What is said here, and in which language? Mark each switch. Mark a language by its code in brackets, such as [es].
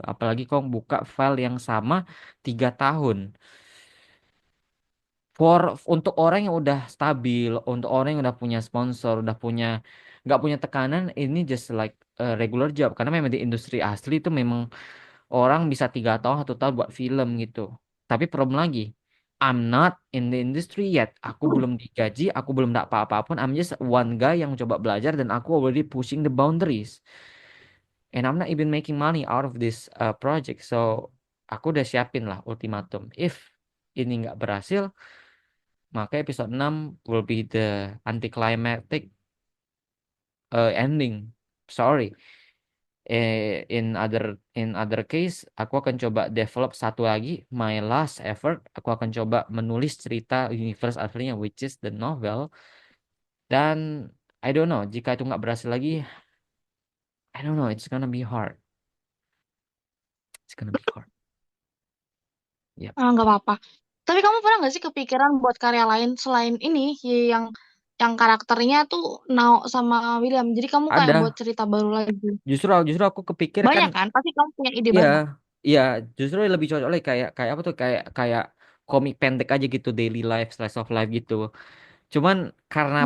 [id] Apalagi kau buka file yang sama 3 tahun. For untuk orang yang udah stabil, untuk orang yang udah punya sponsor, udah punya nggak punya tekanan, ini [en] just like a regular job. [id] Karena memang di industri asli itu memang orang bisa 3 tahun 1 tahun buat film gitu. Tapi problem lagi, [en] I'm not in the industry yet. [id] Aku belum digaji, aku belum dapat apa-apapun. [en] I'm just one guy [id] yang coba belajar dan aku [en] already pushing the boundaries. And I'm not even making money out of this project. [id] So aku udah siapin lah ultimatum. If ini nggak berhasil, maka episode 6 [en] will be the anticlimactic ending. Sorry. In other case [id] aku akan coba develop satu lagi [en] my last effort, [id] aku akan coba menulis cerita universe aslinya [en] which is the novel. Dan I don't know, [id] jika itu nggak berhasil lagi, [en] I don't know, it's gonna be hard, it's gonna be hard. Yep. [id] Ah, nggak apa-apa. Tapi kamu pernah nggak sih kepikiran buat karya lain selain ini yang karakternya tuh Nao sama William. Jadi kamu kayak buat Ada, cerita baru lagi. justru justru aku kepikir kan. Banyak kan? Pasti kamu punya ide Iya, banyak. iya, justru lebih cocok lagi kayak kayak apa tuh kayak kayak komik pendek aja gitu, daily life, slice of life gitu. Cuman karena